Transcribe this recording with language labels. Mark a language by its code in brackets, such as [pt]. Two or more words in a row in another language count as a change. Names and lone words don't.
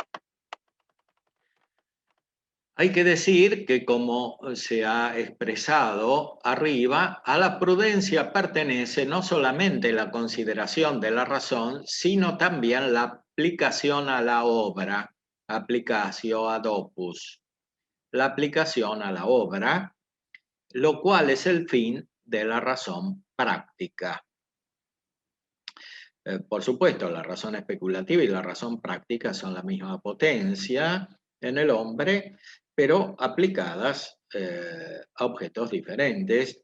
[es] Hay que decir que, como se ha expresado arriba, a la prudencia pertenece no solamente la consideración de la razón, sino también la aplicación a la obra, [la] applicatio ad opus, [es] la aplicación a la obra, lo cual es el fin de la razón práctica. Por supuesto, la razón especulativa y la razón práctica son la misma potencia en el hombre, pero aplicadas a objetos diferentes.